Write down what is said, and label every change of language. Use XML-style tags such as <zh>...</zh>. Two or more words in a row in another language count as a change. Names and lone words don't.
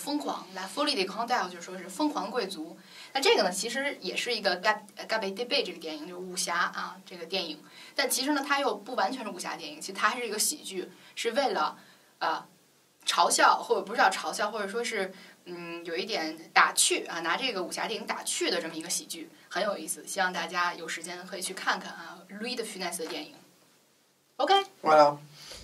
<zh>疯狂。La Folie des Grandeurs 就是说是疯狂贵族。那这个呢，其实也是一个 KPDP 这个电影，就是武侠这个电影。但其实呢，它又不完全是武侠电影，其实它还是一个喜剧，是为了嘲笑或者不是叫嘲笑，或者说是有一点打趣拿这个武侠电影打趣的这么一个喜剧，很有意思。希望大家有时间可以去看看Louis de Funès 的电影。OK。 Voilà.</zh>